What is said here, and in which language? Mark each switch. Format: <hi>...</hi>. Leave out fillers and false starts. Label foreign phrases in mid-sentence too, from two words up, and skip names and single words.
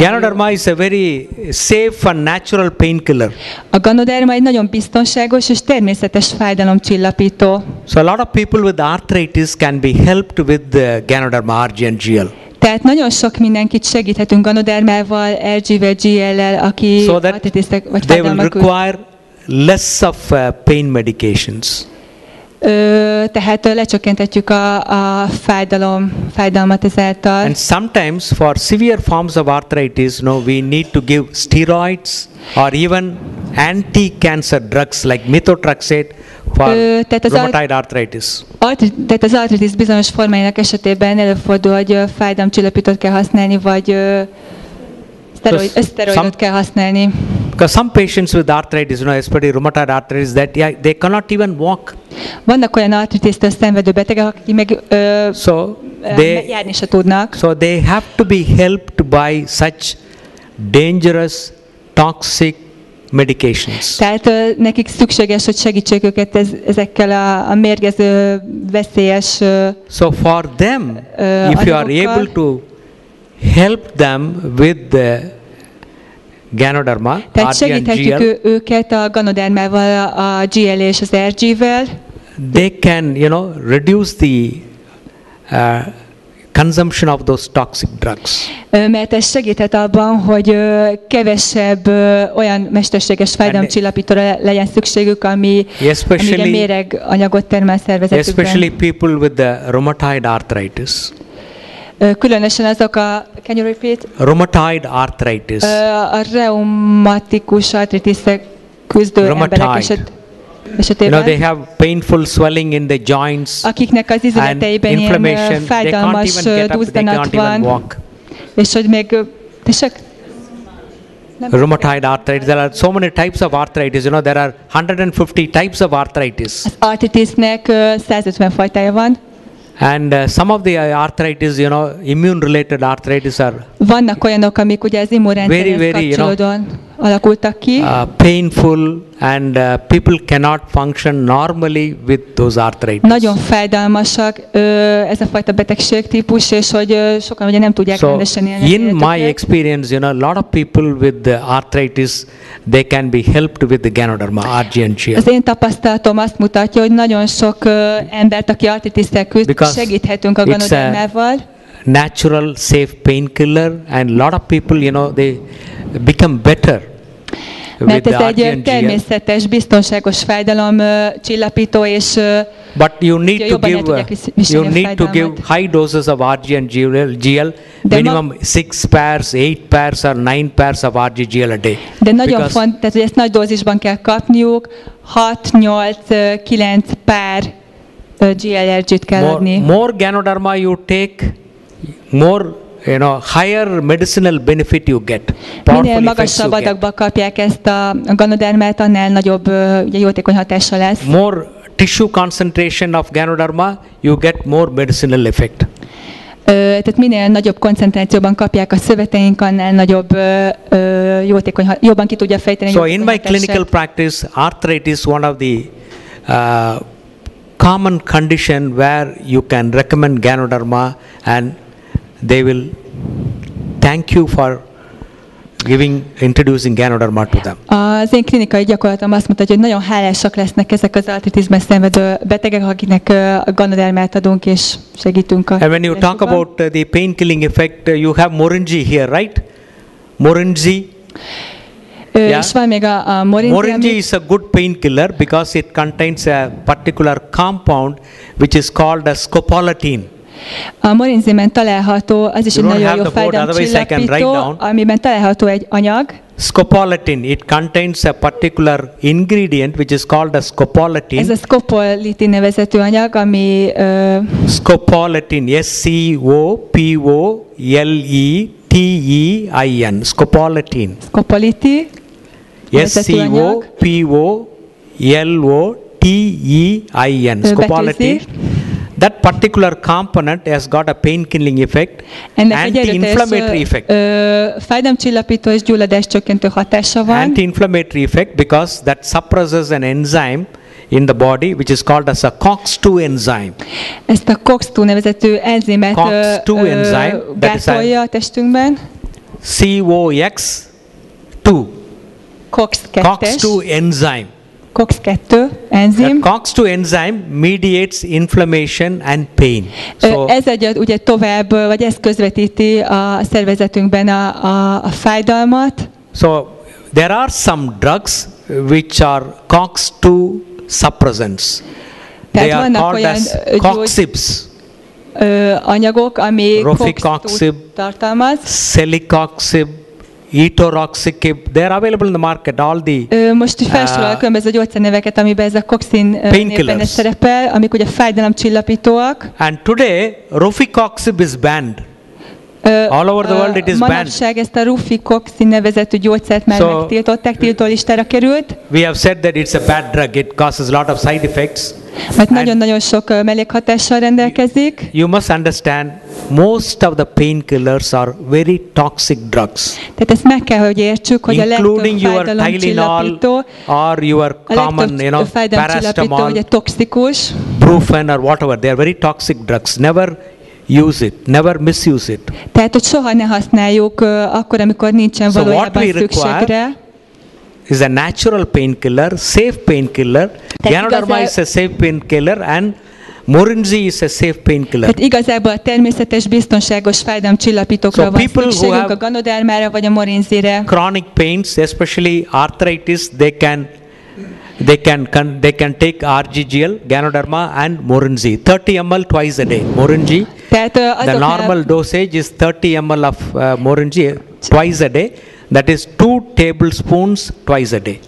<en>Ganoderma is a very safe and natural painkiller.</en> <hu>A ganoderma egy nagyon biztonságos és természetes fájdalomcsillapító.</hu> <en>So a lot of people with arthritis can be helped with the Ganoderma RG&GL.</en> <hu>Tehát nagyon sok mindenkit segíthetünk ganodermával, RG-vel, GL-lel, aki</hu> <en>So that</en> <hu>artritisztek vagy</hu> <en>they will</en> <hu>fájdalmak</hu> <en>require less of pain medications.</en> <hu>Tehát lecsökkenthetjük a fájdalmat ezáltal.</hu> <en>And sometimes for severe forms of arthritis, we need to give steroids or even anti-cancer drugs like methotrexate for rheumatoid arthritis.</en> <hu>Tehát az artritis bizonyos formáinak esetében előfordul, hogy fájdalomcsillapítót kell használni, vagy szteroidot kell használni.</hu> <en>Because some patients with arthritis, especially rheumatoid arthritis, that they cannot even walk.</en> <hu>Vannak olyan artritisztől szenvedő betegek, akik meg járni se tudnak.</hu> <en>So they have to be helped by such dangerous, toxic medications.</en> <hu>Tehát nekik szükséges, hogy segítsék őket ezekkel a mérgező, veszélyes</hu> <en>So for them, if you are able to help them with the Ganoderma,</en> <hu>tehát</hu> <en>RG and</en> <hu>segíthetjük GL, őket a ganodermával, a GL és az RG-vel.</hu> <en>they can, reduce the consumption of those toxic drugs.</en> <hu>Mert ez segíthet abban, hogy kevesebb olyan mesterséges fájdalomcsillapítóra legyen szükségük, ami méreg anyagot termel szervezetükben.</hu> <en>Especially people with the rheumatoid arthritis.</en> <hu>Különösen azok</hu> <en>can you repeat? Rheumatoid arthritis.</en> <hu>A reumatikus artritiszek küzdő emberek esetében.</hu> <en>They have painful swelling in the joints,</en> <hu>akiknek az izületeiben ilyen fájdalmas duzzanat van, és hogy még</hu> <en>rheumatoid arthritis. There are so many types of arthritis. There are 150 types of arthritis.</en> <hu>Az artritisnek 150 fajtája van.</hu> <en>And some of the arthritis, immune-related arthritis are</en> <hu>vannak olyanok, amik ugye az immunrendszerhez kapcsolódóan alakultak ki.</hu> <en>Painful, and people cannot function normally with those arthritis.</en> <hu>Nagyon fájdalmasak ez a fajta betegségtípus, és hogy sokan ugye nem tudják rendesen élni.</hu> <en>In my experience, a lot of people with the arthritis, they can be helped with the Ganoderma RG and GL.</en> <hu>Az én tapasztalatom azt mutatja, hogy nagyon sok embert, aki artritisszel küzd, segíthetünk a ganodermával.</hu> <en>Natural, safe painkiller, and a lot of people, they become better.</en> <hu>Mert ez egy természetes, biztonságos fájdalom csillapító, és</hu> <en>but you need to give high doses of RG and GL, minimum 6 pairs, 8 pairs or 9 pairs of RG-GL a day.</en> <hu>De nagyon fontos, tehát hogy ezt nagy dózisban kell kapniuk, 6-8-9 pár GLRG-t kell adni.</hu> <en>More Ganoderma you take, more higher medicinal benefit you get.</en> <hu>Minél magasabb adagba kapják ezt a ganodermát, annál nagyobb ugye, jótékony hatása lesz.</hu> <en>More tissue concentration of Ganoderma, you get more medicinal effect.</en> <hu>Tehát minél nagyobb koncentrációban kapják a szöveteink, annál nagyobb jobban ki tudja fejteni.</hu> <en>So in my clinical practice, arthritis one of the common condition where you can recommend Ganoderma, and they will thank you for introducing Ganoderma to them.</en> <hu>Az én klinikai gyakorlatom azt mutatja, hogy nagyon hálásak lesznek ezek az artritisben szenvedő betegek, akiknek a Ganodermát adunk és segítünk.</hu> <en>And when you talk about the painkilling effect, you have Morinji here, right? Morinji.</en> <hu>És van még a Morinji.</hu> <en>Morinji is a good painkiller because it contains a particular compound which is called as scopolamine.</en> <hu>A morinzimen található, az is egy nagyon jó fájdalomcsillapító, amiben található egy anyag.</hu> <en>Scopolamine, it contains a particular ingredient which is called as scopolamine.</en> <hu>Ez a scopolamine nevezetű anyag, ami</hu> <en>scopolamine, SCOPOLETEIN, scopolamine. Scopolamine. SCOPOLOTEIN, scopolamine. That particular component has got a pain-killing effect, anti-inflammatory effect.</en> <hu>Fájdalomcsillapító és gyulladáscsökkentő hatása van.</hu> <en>Anti-inflammatory effect because that suppresses an enzyme in the body which is called as a COX-2 enzyme.</en> <hu>Ezt a COX-2 nevezetű enzimet</hu> <en>COX-2 enzyme, that is</en> <hu>gátolja a testünkben.</hu> <en>COX-2.</en> <hu>COX-2-es.</hu> <en>COX-2 enzyme.</en> <hu>COX-2 enzim.</hu> <en>That COX-2 enzyme mediates inflammation and pain.</en> <hu>Ez adja ugye tovább, vagy ez közvetíti a szervezetünkben a fájdalmat.</hu> <en>So there are some drugs which are COX-2 suppressants. They are called as COXIBs.</en> <hu>Anyagok, ami</hu> <en>Rofecoxib,</en> <hu>tartalmaz.</hu> <en>Celecoxib, Etoroxib, they are available in the market. All the</en> <hu>most felsorol a különböző gyógyszerneveket, amiben ez a coxin névben szerepel, amik ugye fájdalomcsillapítóak.</hu> <en>And today, Rofecoxib is banned. All over the world it is banned.</en> <hu>Manapság ezt a Rofecoxib nevezetű gyógyszert már megtiltották, tiltó listára került.</hu> <en>We have said that it's a bad drug. It causes a lot of side effects.</en> <hu>Mert nagyon-nagyon sok mellékhatással rendelkezik.</hu> <en>You must understand, most of the painkillers are very toxic drugs.</en> <hu>Tehát ezt meg kell, hogy értsük, hogy</hu> <en>including your Tylenol or your common, paracetamol,</en> <hu>ugye toxikus.</hu> <en>Brufen or whatever, they are very toxic drugs. Never use it, never misuse it.</en> <hu>Tehát, hogy soha ne használjuk akkor, amikor nincsen valójában szükség rá.</hu> <en>Is a natural painkiller, safe painkiller. Ganoderma is a safe painkiller and Morinzi is a safe painkiller.</en> <hu>Tehát igazából a természetes, biztonságos fájdalomcsillapítókra van szükségünk, a Ganodermára vagy a Morinzire.</hu> <en>Chronic pains, especially arthritis, they can take RGGL, Ganoderma and Morinzi. 30 ml twice a day. Morinzi, the normal dosage is 30 ml of Morinzi twice a day. That is 2 tablespoons twice a day.</en>